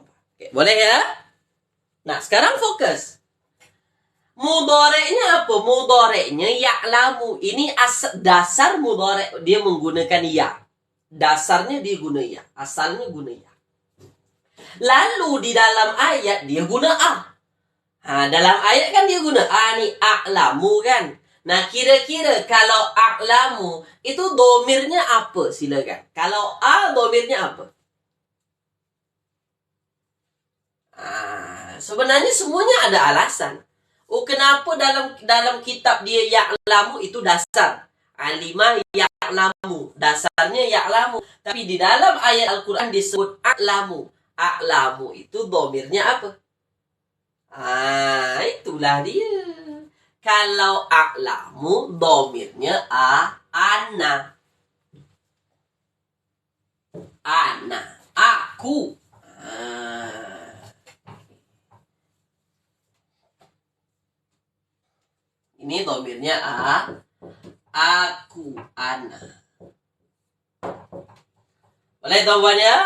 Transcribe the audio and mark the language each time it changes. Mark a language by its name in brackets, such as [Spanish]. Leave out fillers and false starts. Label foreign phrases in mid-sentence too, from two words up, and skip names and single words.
[Malay] Oke, boleh ya? Nah, sekarang fokus. Mudhari'nya apa? Mudhari'nya ya'lamu. Ini dasar mudhari', dia menggunakan ya. Dasarnya dia guna ya. Asalnya guna ya. Lalu di dalam ayat dia guna a. Dalam ayat kan dia guna a ni, a'lamu kan. Nah, kira-kira kalau a'lamu itu domirnya apa? Silakan. Kalau a, domirnya apa? Sebenarnya semuanya ada alasan. Kenapa dalam kitab dia ya'lamu itu dasar. [Arabic] علم يعلم. Dasarnya ya'lamu. [Malay] Tapi di dalam ayat Al-Quran disebut a'lamu. A'lamu itu domirnya apa? Itulah dia. Kalau a'lamu domirnya ana. Ana. Aku. Ini domirnya aku, ana. Boleh tuan-puan ya?